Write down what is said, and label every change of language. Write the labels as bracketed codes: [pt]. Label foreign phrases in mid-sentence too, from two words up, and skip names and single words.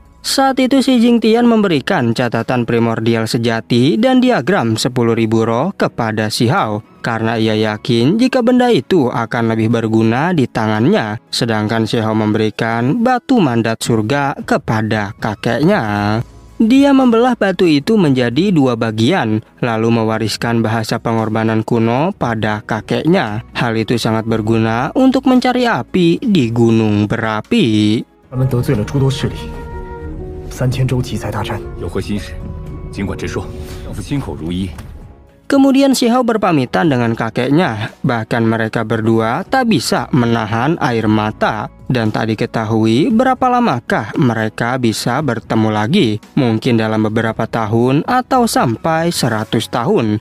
[id] Saat itu si Jingtian memberikan catatan primordial sejati dan diagram 10.000 roh kepada si Hao karena ia yakin jika benda itu akan lebih berguna di tangannya, sedangkan si Hao memberikan batu mandat surga kepada kakeknya. Dia membelah batu itu menjadi 2 bagian, lalu mewariskan bahasa pengorbanan kuno pada kakeknya. Hal itu sangat berguna untuk mencari api di gunung berapi. [zh] 3000 周奇才大战，有何心事？尽管直说，老夫心口如一。 [id] Kemudian si Hao berpamitan dengan kakeknya, bahkan mereka berdua tak bisa menahan air mata. Dan tak diketahui berapa lamakah mereka bisa bertemu lagi, mungkin dalam beberapa tahun atau sampai 100 tahun.